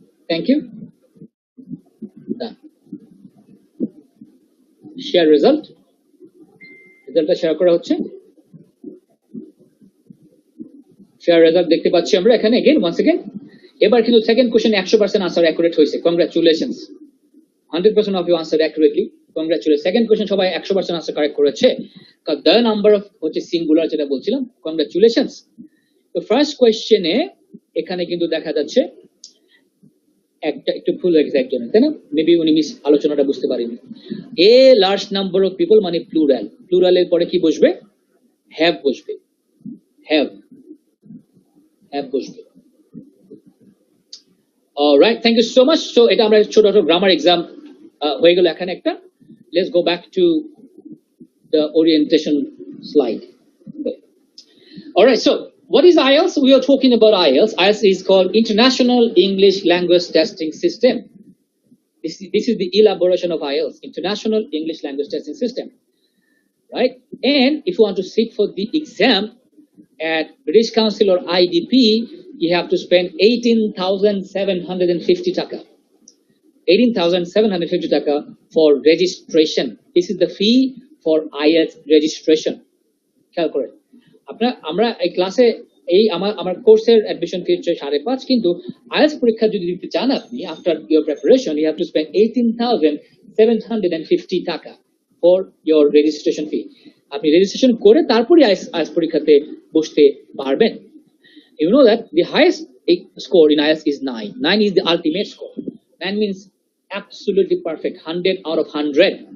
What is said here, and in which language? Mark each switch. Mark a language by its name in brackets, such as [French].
[English] Thank you. Done. Share result. [Bangla] রেজাল্টটা share করা হচ্ছে। শেয়ার রেজাল্ট দেখতে পাচ্ছি আমরা এখানে। [English] again once again, [Bangla] এবার কিন্তু সেকেন্ড কোশ্চেন 100% আনসার অ্যাকুরেট হয়েছে। Congratulations, [English] 100% of you answered accurately. Congratulations. [Bangla] Second question সবাই 100% আনসার কারেক্ট করেছে। [English] the number of [Bangla] হচ্ছে সিঙ্গুলার, যেটা বলছিলাম। কংগ্রাচুলেশনস। তো ফার্স্ট কোশ্চেনে এখানে কিন্তু দেখা যাচ্ছে একটা একটু ভুল হয়ে গেছে একজনের, তাই না? মেবি উনি মিস আলোচনাটা বুঝতে পারেনি। [English] a large number of people [Bangla] মানে প্লুরাল, প্লুরালের পরে কি বসবে? হ্যাভ বসবে, হ্যাভ বসবে। [English] Alright, thank you so much. [Bangla] So এটা আমরা ছোট ছোট গ্রামার এক্সাম হয়ে গেল এখানে একটা। [English] Let's go back to the orientation slide. Alright, so what is IELTS? We are talking about IELTS. IELTS is called International English Language Testing System. This is the elaboration of IELTS, International English Language Testing System, right? And if you want to sit for the exam at British Council or IDP, you have to spend 18,750 taka. 18,750 taka for registration. This is the fee for IELTS registration. Calculate. [Bangla] আমরা এই ক্লাসে এই আমার কোর্সের admission ফি হচ্ছে 5.5, কিন্তু IELTS পরীক্ষা যদি দিতে চান আপনি [English] After your preparation you have to spend 18,750 taka for your registration fee. [Bangla] আপনি রেজিস্ট্রেশন করে তারপরে আইএলটিএস পরীক্ষাতে বসতে পারবেন। [English] You know that the highest score in IELTS is 9. 9 is the ultimate score. 9 means absolutely perfect, 100 out of 100.